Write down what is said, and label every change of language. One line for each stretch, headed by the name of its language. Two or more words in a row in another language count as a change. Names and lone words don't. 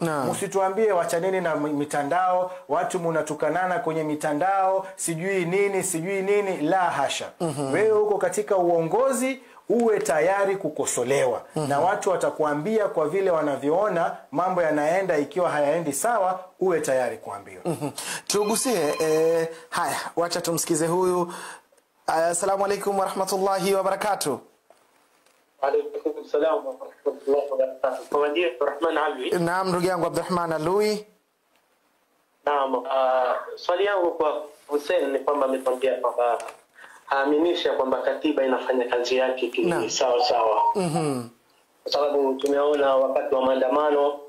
Swahili: Msituambie wachaneni na mitandao, watu mnatukanana kwenye mitandao, sijui nini, la hasha. Wewe uko katika uongozi, uwe tayari kukosolewa. Na watu watakuambia kwa vile wanavyoona mambo yanaenda, ikiwa hayaendi sawa, uwe tayari kuambiwa. Tugusie haya, wacha tumsikize huyu.
Arabic: السلام عليكم ورحمة الله وبركاته. عليكم السلام ورحمة الله وبركاته.
Swahili: Kwa njia Rahman Alwi. Naam, ndugu yangu Abdurrahman Alwi. Naam, swali yangu kwa Hussein ni kwamba ametwambia kwamba haaminisha kwamba katiba inafanya kazi yake sawa sawa. Kwa sababu tumeona wakati wa maandamano